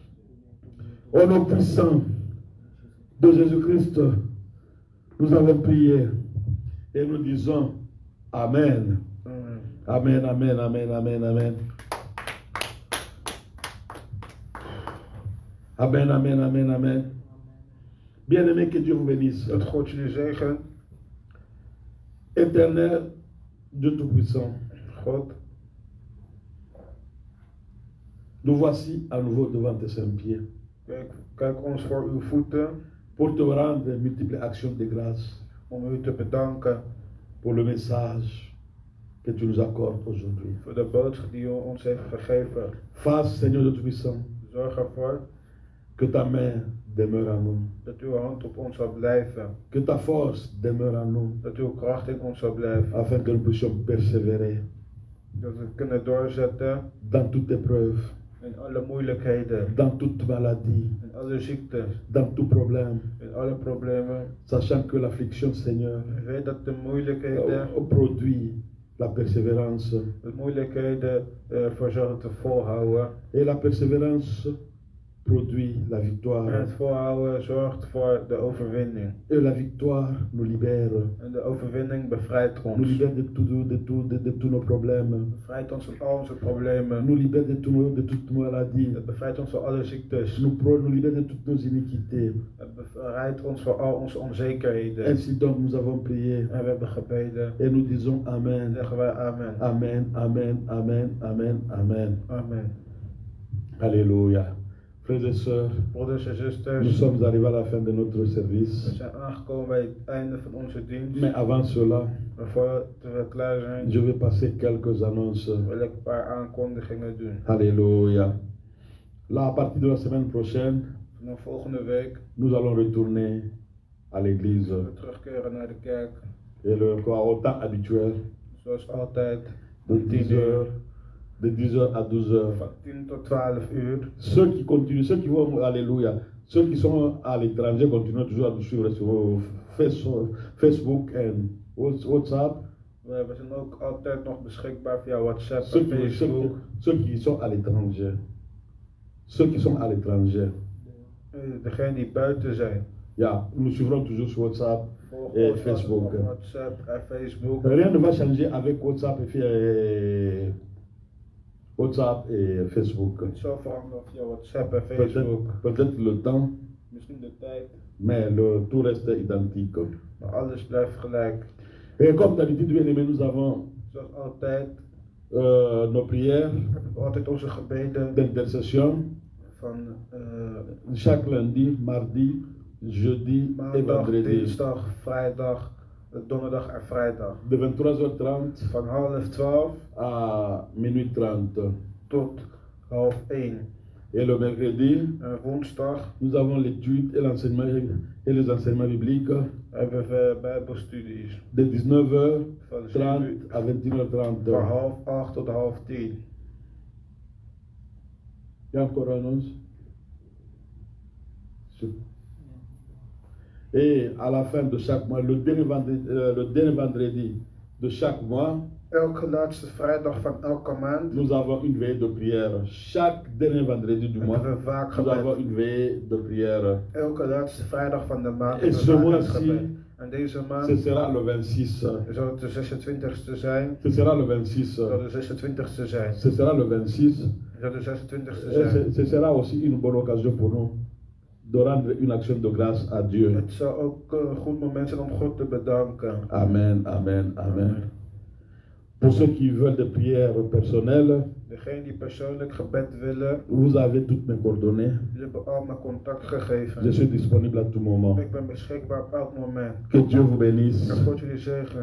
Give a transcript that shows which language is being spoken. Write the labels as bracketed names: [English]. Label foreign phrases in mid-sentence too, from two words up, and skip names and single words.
[French] Au nom puissant de Jésus-Christ, nous avons prié et nous disons Amen. Amen, amen, amen, amen, amen. Amen, amen, amen, amen. Bien-aimé, que Dieu vous bénisse. [Dutch] Dat God jullie zegen. [French] Éternel, Dieu Tout-Puissant, [Dutch] God, [French] nous voici à nouveau devant tes saints pieds [Dutch] kijk ons voor uw voeten [French] pour te rendre multiples actions de grâce [Dutch] om u te bedanken [French] pour le message que tu nous accordes aujourd'hui. [Dutch] voor de boodschap die u ons heeft gegeven. [French] Fasse, Seigneur Dieu Tout-Puissant, [Dutch] Zorg ervoor [French] que ta main demeure en nous, [Dutch] dat uw hand op ons zal blijven. [French] que ta force demeure en nous, [Dutch] Dat uw kracht in ons zal blijven. [French] afin que nous puissions persévérer [Dutch] Dat we kunnen doorzetten [French] dans toute épreuve, [Dutch] in alle moeilijkheden, [French] dans toute maladie, [Dutch] in alle ziektes, [French] dans tout problème, [Dutch] in alle problemen. [French] sachant que l'affliction, Seigneur, [Dutch] Ik weet dat de moeilijkheden, [French] produit la persévérance. [Dutch] de moeilijkheden ervoor zorgen te volhouden. [French] Et la persévérance produit la [Dutch] En [French] victoire. [Dutch] het volhouden zorgt voor de overwinning. [French] Et la victoire nous libère. [Dutch] En de overwinning bevrijdt [French] Nous [Dutch] ons. [French] libère de tous nos problèmes. [Dutch] Bevrijdt ons van al onze problemen. [French] Nous libère de toutes nos maladies. [Dutch] Het bevrijdt ons van alle ziektes. [French] Nous libère de toutes nos iniquités. [Dutch] Het bevrijdt ons van al onze onzekerheden. [French] Ainsi donc nous avons prié. [Dutch] En we hebben gebeden. [French] Et nous disons [Dutch] En [French] Amen. [Dutch] zeggen wij amen. Amen, amen, amen, amen, amen. Amen. [French] Alléluia. Frères et sœurs, [Dutch] Broeders en [French] nous [Dutch] zusters, [French] sommes arrivés à la fin de notre [Dutch] we [French] service. [Dutch] zijn aangekomen bij het einde van onze dienst. [French] Mais avant cela, [Dutch] Maar voordat we klaar zijn, [French] je vais passer quelques annonces. [Dutch] wil ik een paar aankondigingen doen. [French] Alléluia. Là, à partir de la semaine prochaine, [Dutch] Vanaf volgende week [French] nous allons retourner à l'église. [Dutch] zullen we terugkeren naar de kerk. [French] Et au temps habituel, [Dutch] Zoals altijd, [French] de 10h, de 10h à 12h. [Dutch] van 10 tot 12 uur. [French] Ceux qui continuent, ceux qui vont, alléluia, ceux qui sont à l'étranger continuent toujours à nous suivre sur Facebook WhatsApp. [Dutch] We zijn ook altijd nog beschikbaar via WhatsApp [French] Ceux [Dutch] en [French] qui, [Dutch] Facebook. [French] ceux qui sont à l'étranger. Ceux qui sont à l'étranger. [Dutch] Degenen die buiten zijn. [French] Yeah, nous suivrons toujours sur WhatsApp [Dutch] Volg [French] et [Dutch] ons [French] Facebook. [Dutch] op WhatsApp en Facebook. [French] Rien ne va changer avec WhatsApp et Facebook. [Dutch] Het zal veranderen via WhatsApp en Facebook. [French] Peut-être le temps, [Dutch] Misschien de tijd, [French] mais tout reste identique. [Dutch] maar alles blijft gelijk. [French] Et comme d'habitude, bien aimé, nous avons [Dutch] Zoals altijd [French] nos prières [Dutch] hebben we altijd onze gebeden [French] d'intercession [Dutch] van [French] chaque lundi, mardi, jeudi et [Dutch] maandag, [French] vendredi. [Dutch] dinsdag, vrijdag, donderdag en vrijdag. [French] De 23h30 [Dutch] Van 11:30 [French] à minuit 30. [Dutch] tot 12:30. [French] Et le mercredi, [Dutch] En woensdag [French] nous avons l'étude et l'enseignement et les enseignements bibliques [Dutch] hebben we bijbelstudies [French] de 19h30 [Dutch] van 7 uur, [French] à 21h30. [Dutch] van 7:30 tot 9:30. [French] Il y a encore un autre. Et à la fin de chaque mois, le dernier vendredi de chaque mois, [Dutch] Elke laatste vrijdag van elke maand [French] nous avons une veille de prière. Chaque dernier vendredi du mois, [Dutch] hebben we vaak [French] nous avons [Dutch] gebed. [French] une veille de prière. [Dutch] Elke laatste vrijdag van de maand [French] Et [Dutch] hebben [French] ce [Dutch] we vaak [French] mois-ci, [Dutch] gebed. En deze [French] ce [Dutch] maand [French] sera le 26. [Dutch] zal het de 26e zijn. [French] Ce sera le 26. [Dutch] Zal de 26e zijn. [French] Ce sera le 26. [Dutch] Zal de 26e [French] Et [Dutch] zijn. [French] ce sera aussi une bonne occasion pour nous de rendre une action de grâce à Dieu. [Dutch] Het zal ook een goed moment zijn om God te bedanken. [French] Amen, amen, amen. Pour ceux qui veulent des prières personnelles, [Dutch] Degenen die persoonlijk gebed willen, [French] vous avez toutes mes coordonnées. [Dutch] jullie hebben al mijn [French] Je [Dutch] contactgegevens. [French] suis disponible à tout moment. [Dutch] Ik ben beschikbaar op elk moment. [French] Que Dieu vous bénisse. [Dutch] Dat God jullie zegen.